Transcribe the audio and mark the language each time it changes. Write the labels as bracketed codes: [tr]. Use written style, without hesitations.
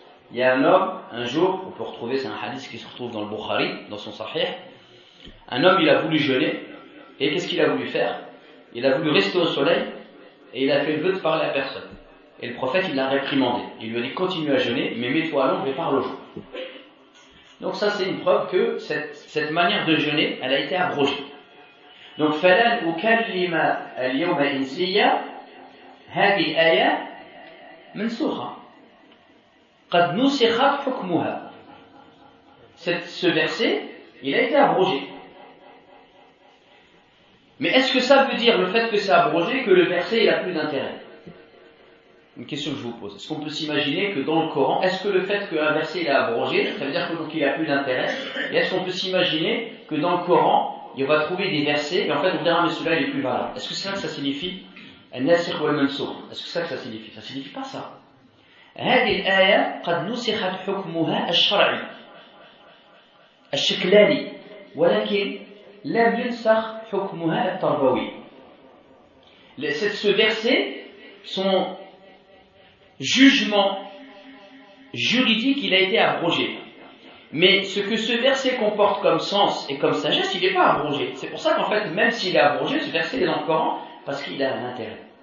[fr] Il y a un homme, un jour, on peut retrouver, c'est un hadith qui se retrouve dans le Bukhari, dans son Sahih, un homme il a voulu jeûner, Et qu'est-ce qu'il a voulu faire? Il a voulu rester au soleil et il a fait le vœu de parler à personne. Et le prophète, il l'a réprimandé. Il lui a dit, continue à jeûner, mais mets-toi à l'ombre et parle au jour. Donc ça, c'est une preuve que cette manière de jeûner, elle a été abrogée. [ar] Donc, فَلَنْ أُكَلِّمَ الْيَوْمَ إِنْسِيًّا هذه الآية منسوخة قد نسخت حكمها. [fr] Ce verset, il a été abrogé. Mais est-ce que ça veut dire, le fait que c'est abrogé, que le verset il a plus d'intérêt? Une question que je vous pose. Est-ce qu'on peut s'imaginer que dans le Coran, est-ce que le fait qu'un verset il est abrogé, ça veut dire qu'il a plus d'intérêt? Et est-ce qu'on peut s'imaginer que dans le Coran, on va trouver des versets, et en fait on dira, mais celui-là il est plus valable? Est-ce que c'est ça que ça signifie? Est-ce que c'est ça que ça signifie? Ça signifie pas ça. [ar] هذه الآية قد نسخت حكمها الشرعي الشكلاني ولكن لم ينسخ حكمها التربوي. [fr] Ce verset, son jugement juridique, il a été abrogé. Mais ce que ce verset comporte comme sens et comme sagesse, il n'est pas abrogé. C'est pour ça qu'en fait, même s'il est abrogé, ce verset est dans le Coran parce qu'il a un intérêt.